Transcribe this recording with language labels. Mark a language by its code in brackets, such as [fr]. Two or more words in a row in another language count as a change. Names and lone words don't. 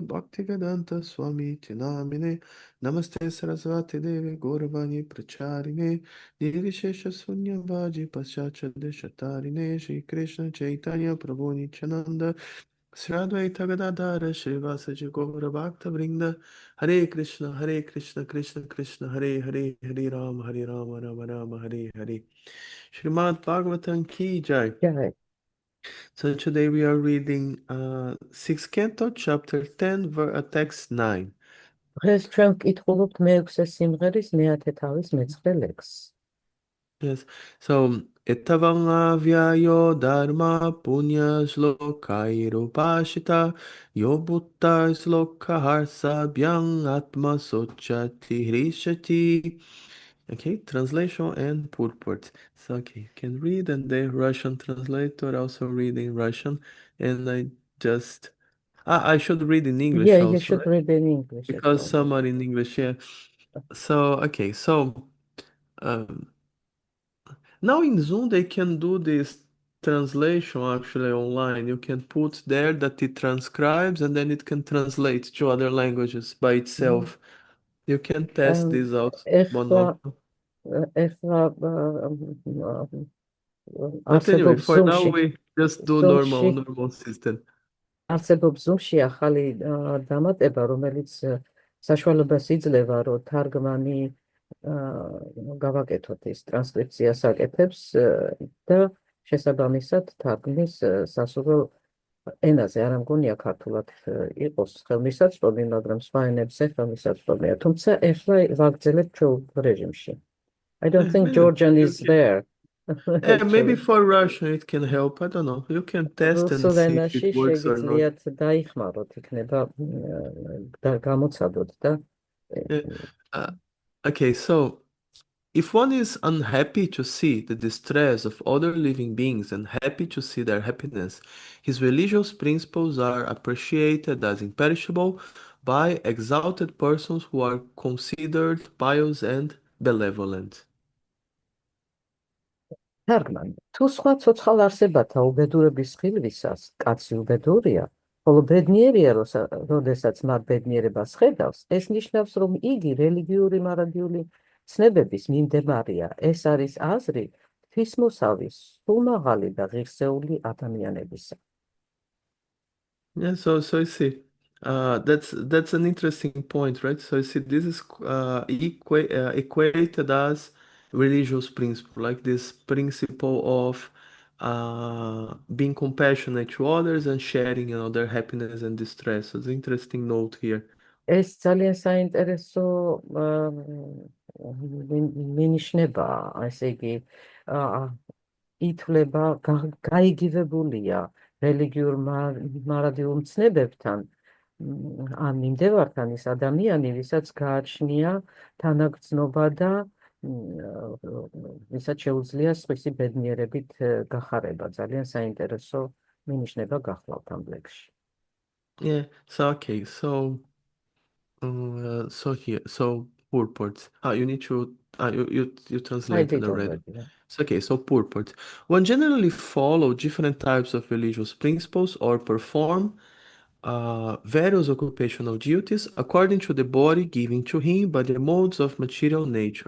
[sa] Bhaktivedanta Swami Tinamine Namaste Sarasvati Devi Gauravani Pracharine Nirvishesha Sunyavaji Paschacha Deshatarine Shri Krishna Chaitanya Prabhu Nityananda Sradvaita Gadadhara Srivasaji Gaura Bhakta Vrinda Hare Krishna Krishna Krishna Hare Hare Hare Rama Rama Hare Hare Srimad Bhagavatam Ki Jai. Jai. [en] So today we are reading 6th canto, chapter 10, text 9. [ka] დღეს ჩვენ ვკითხულობთ მეექვსე სიმღერის მეათე თავის მეცხრე ლექსს. [en] Yes. [sa] So Etavangavyayo Dharma Punya Shlokairo Pashita Yobutta Shloka Harsa Byang Atma Sochati Hrishati. [en] Okay, translation and purport. So okay, you can read, and the Russian translator also read in Russian, and I should read in English Yeah, you also, should right? read in English as Because well. some are in English, yeah. So okay, so now in Zoom they can do this translation actually online. You can put there that it transcribes and then it can translate to other languages by itself. You can test this out one [ka] ეხლა [en] also. [ka] ეხლა [en] But anyway, [ka] არსებობს [en] for now [ka] Zoom-ში [en] we just do [ka] Zoom-ში [en] normal system. [ka] არსებობს Zoom-ში ახალი დამატება, რომელიც საშუალებას იძლევა, რომ თარგმანი გავაკეთოთ ის ტრანსკრიფციას აკეთებს და შესაბამისად თარგმნის სასურველ ენაზე. არ მგონია ქართულად იყოს ხელმისაწვდომი, მაგრამ სხვა ენებზე ხელმისაწვდომია. თუმცა ეხლა ვაგრძელებთ ჩვეულ რეჟიმში. [en] I don't think Anyway, Georgian you is can, there. maybe Actually. for Russian it can help. I don't know. You can test and [ka] რუსულ [en] see if [ka] ენაში [en] it works or not. [ka] შეგიძლიათ დაიხმაროთ, იქნება გამოცადოთ და [en] Yeah. Okay, so if one is unhappy to see the distress of other living beings and happy to see their happiness, his religious principles are appreciated as imperishable by exalted persons who are considered pious and benevolent. [ka] თარგმანი. თუ სხვა ცოცხალ არსებათა უბედურების ხილვისას კაცი უბედურია, ხოლო ბედნიერია, როდესაც მათ ბედნიერებას ხედავს, ეს ნიშნავს, რომ იგი რელიგიური მარადიული ცნებების მიმდევარია. ეს არის აზრი ღვთისმოსავის სულმაღალი და ღირსეული ადამიანებისა. [en] Yeah, so you see, that's an interesting point, right? So you see, this is equated as religious principle, like this principle of being compassionate to others and sharing, their happiness and distress. So it's an interesting note here. [ka] ეს ძალიან საინტერესო მინიშნებაა, ესე იგი ითვლება გაიგივებულია რელიგიურ მარადიულ ცნებებთან ან მიმდევართან ის ადამიანი, ვისაც გააჩნია თანაგრძნობა და ვისაც შეუძლია სხვისი ბედნიერებით გახარება. ძალიან საინტერესო მინიშნება გახლავთ ამ ლექსში. [en] Yeah, so okay, so here, so purport. You need to you translated already. Yeah. So okay, so purport. One generally follow different types of religious principles or perform various occupational duties according to the body given to him by the modes of material nature.